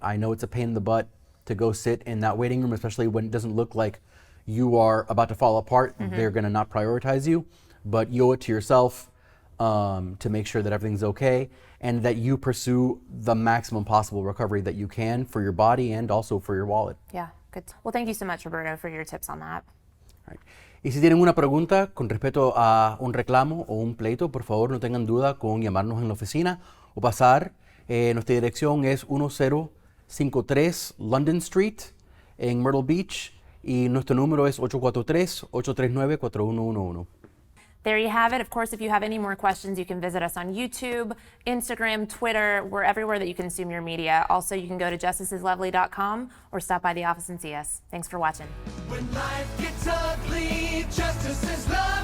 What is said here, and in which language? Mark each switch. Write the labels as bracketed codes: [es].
[en] I know it's a pain in the butt to go sit in that waiting room, especially when it doesn't look like you are about to fall apart. They're going to not prioritize you, but you owe it to yourself to make sure that everything's okay and that you pursue the maximum possible recovery that you can for your body and also for your wallet. Yeah, good. Well, thank you so much, Roberto, for your tips on that. All right. [es] Y si tienen una pregunta con respecto a un reclamo o un pleito, por favor no tengan duda con llamarnos en la oficina o pasar. Nuestra dirección es 1053 London Street en Myrtle Beach y nuestro número es 843-839-4111. [en] There you have it. Of course, if you have any more questions, you can visit us on YouTube, Instagram, Twitter. We're everywhere that you consume your media. Also, you can go to justiceslovely.com or stop by the office and see us. Thanks for watching. When life gets ugly, justice is lovely.